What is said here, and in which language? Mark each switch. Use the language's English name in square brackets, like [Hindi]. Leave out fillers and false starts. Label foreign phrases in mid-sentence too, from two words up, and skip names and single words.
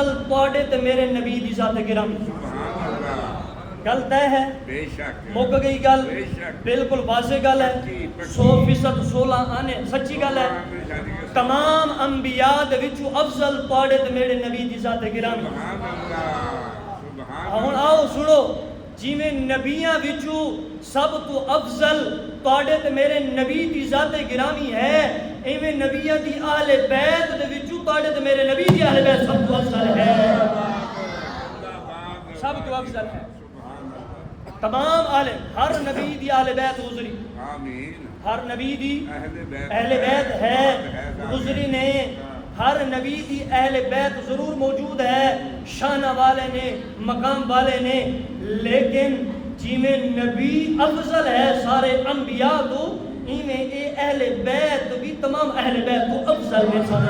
[Punjabi] افضل تواڈے تے میرے نبی دی ذات گرامی. گل طے ہے, مک گئی گل, بالکل واضح گل ہے, 100% 16 آنے سچی گل ہے. تمام انبیاء دے وچوں افضل تواڈے تے میرے نبی دی ذات گرامی. ہن آؤ سنو, جویں نبیاں وچوں سب تو افضل تواڈے تے میرے نبی دی ذات گرامی ہے, ایویں نبیاں دی اہل بیت دے وچوں تواڈے تے میرے نبی دی اہل بیت سب تو افضل ہے. سب تو افضل ہے. تمام اہل, ہر نبی دی اہل بیت گزری, ہر نبی دی اہل بیت ہے گزری نے, ہر نبی دی اہل بیت ضرور موجود ہے, شانہ والے نے, مقام والے نے, لیکن جویں نبی افضل ہے سارے انبیاء تو, ایویں اے اہل بیت بھی تمام اہل بیت تو افضل ہے.